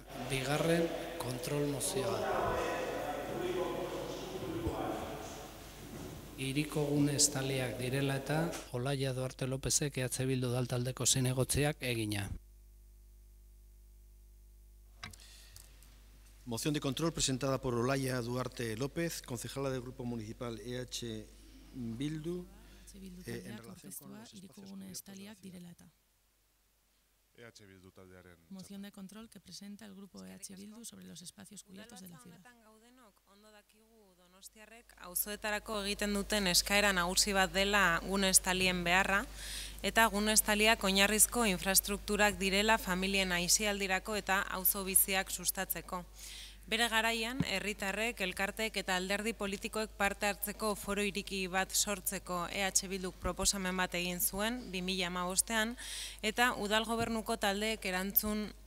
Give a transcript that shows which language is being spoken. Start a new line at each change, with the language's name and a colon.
Basque: Bigarren kontrol mozioa. Hiriko gune estaliak direla eta Olaia Duarte Lopezek EH Bildu taldeko zinegotziak egina.
Spanish: Moción de control presentada por Olaia Duarte López, concejala del Grupo Municipal EH Bildu, en relación con los espacios cubiertos.
Basque: EH Bildu taldearen
Spanish: moción de control que presenta el grupo EH Bildu sobre los espacios cubiertos de la ciudad.
Basque: Ondo dakigu Donostiarrek auzoetarako egiten duten eskaera nagusi bat dela gune estalien beharra, eta gune estaliak oinarrizko infrastrukturak direla familien aisialdirako eta auzo biziak sustatzeko. Bere garaian, herritarrek, elkartek eta alderdi politikoek parte hartzeko foro iriki bat sortzeko EH Bilduk proposamen bat egin zuen 2015ean, eta udal gobernuko taldeek erantzun